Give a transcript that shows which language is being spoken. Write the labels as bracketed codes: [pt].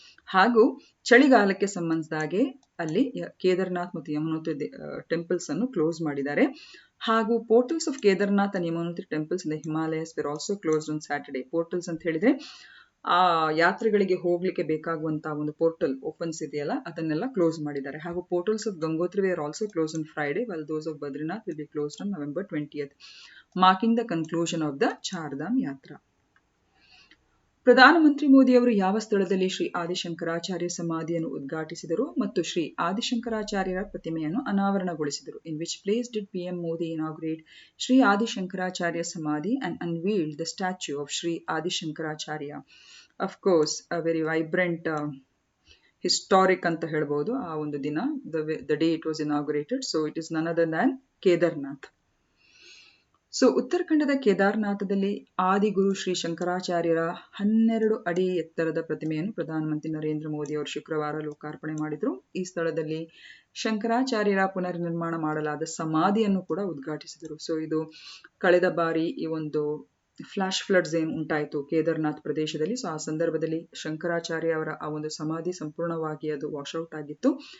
[kn] ಹಾಗೂ ಚಳಿಗಾಲಕ್ಕೆ ಸಂಬಂಧಿಸಿದಾಗೆ ಅಲ್ಲಿ ಕೇದಾರ್ನಾಥ್ ಮತ್ತು ಯಮುನೋತ್ರಿ ಟೆಂಪಲ್ಸ್ ಅನ್ನು ಕ್ಲೋಸ್ ಮಾಡಿದ್ದಾರೆ. [en] ಹಾಗೂ portals of Kedarnath and Yamunotri temples in the Himalayas were also closed on Saturday. [kn] Portals ಅಂತ ಹೇಳಿದ್ರೆ ಆ ಯಾತ್ರೆಗಳಿಗೆ ಹೋಗ್ಲಿಕ್ಕೆ ಬೇಕಾಗುವಂತಹ ಒಂದು ಪೋರ್ಟಲ್ ಓಪನ್ಸ್ ಇದೆಯಲ್ಲ ಅದನ್ನೆಲ್ಲ ಕ್ಲೋಸ್ ಮಾಡಿದ್ದಾರೆ. [en] ಹಾಗೂ portals of Gangotri were also close on Friday, while those of Badrinath will be closed on November 20th, marking the conclusion of the Char Dham Yatra. [kn] ಪ್ರಧಾನಮಂತ್ರಿ ಮೋದಿ ಅವರು ಯಾವ ಸ್ಥಳದಲ್ಲಿ ಶ್ರೀ ಆದಿಶಂಕರಾಚಾರ್ಯ ಸಮಾಧಿಯನ್ನು ಉದ್ಘಾಟಿಸಿದರು ಮತ್ತು ಶ್ರೀ ಆದಿಶಂಕರಾಚಾರ್ಯರ ಪ್ರತಿಮೆಯನ್ನು ಅನಾವರಣಗೊಳಿಸಿದರು? [en] In which place did PM Modi inaugurate Sri Adi Shankaracharya Samadhi and unveiled the statue of Sri Adi Shankaracharya? Of course, a very vibrant historic [kn] ಅಂತ ಹೇಳ್ಬೋದು ಆ ಒಂದು ದಿನ, [en] the day it was inaugurated. So it is none other than Kedarnath. [kn] So ಉತ್ತರಾಖಂಡದ ಕೇದಾರ್ನಾಥದಲ್ಲಿ ಆದಿಗುರು ಶ್ರೀ ಶಂಕರಾಚಾರ್ಯರ 12 ಅಡಿ ಎತ್ತರದ ಪ್ರತಿಮೆಯನ್ನು ಪ್ರಧಾನಮಂತ್ರಿ ನರೇಂದ್ರ ಮೋದಿ ಅವರು ಶುಕ್ರವಾರ ಲೋಕಾರ್ಪಣೆ ಮಾಡಿದರು. ಈ ಸ್ಥಳದಲ್ಲಿ ಶಂಕರಾಚಾರ್ಯರ ಪುನರ್ ನಿರ್ಮಾಣ ಮಾಡಲಾದ ಸಮಾಧಿಯನ್ನು ಕೂಡ ಉದ್ಘಾಟಿಸಿದರು. ಸೊ ಇದು ಕಳೆದ ಬಾರಿ ಈ ಒಂದು ಫ್ಲಾಶ್ ಫ್ಲಡ್ಸ್ ಏನು ಉಂಟಾಯಿತು ಕೇದಾರ್ನಾಥ್ ಪ್ರದೇಶದಲ್ಲಿ, ಸೊ ಆ ಸಂದರ್ಭದಲ್ಲಿ ಶಂಕರಾಚಾರ್ಯ ಅವರ ಆ ಒಂದು ಸಮಾಧಿ ಸಂಪೂರ್ಣವಾಗಿ ಅದು ವಾಶ್ಔಟ್ ಆಗಿತ್ತು.